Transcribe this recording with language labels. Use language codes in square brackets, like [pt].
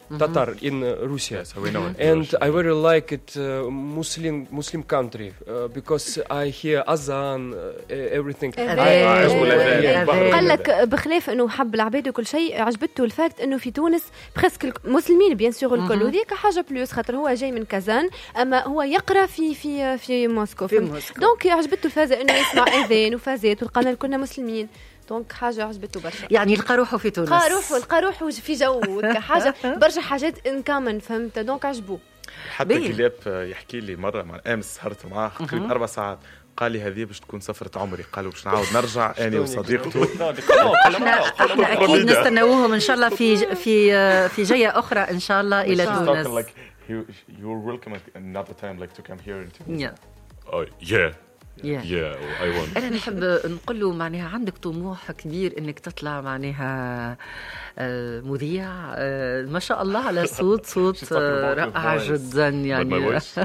[en] Татар in Russia. Yes, we know. And I very like it Muslim country because I hear azan everything. [ar] قال لك بخلاف انه حب العباد وكل شيء عجبته الفاكت انه في تونس برسك المسلمين بيان سور الكل وذيك حاجه بلوس خاطر هو جاي من كازان اما هو يقرا في في في موسكو. دونك عجبته الفازه انه يسمع اذان وفازات ولقانا كلنا مسلمين. دونك حاجه عجبته برشا يعني لقى روحه في تونس. لقى روحه في جو حاجه برشا حاجات ان كامن فهمت. دونك عجبوه. حتى كليب يحكي لي مره مع امس سهرت معاه تقريبا 4 ساعات قال لي هذه باش تكون سفره عمري. قالوا باش نعاود نرجع انا وصديقته. احنا اكيد نستناوهم ان شاء الله في في في جايه اخرى ان شاء الله الى تونس. [en] You're welcome another time like to come here in Tunis. Yeah. Yeah. [ar] أنا نحب نقول له معناها عندك طموح كبير إنك تطلع معناها مذيع ما شاء الله على صوت رائع جدا يعني.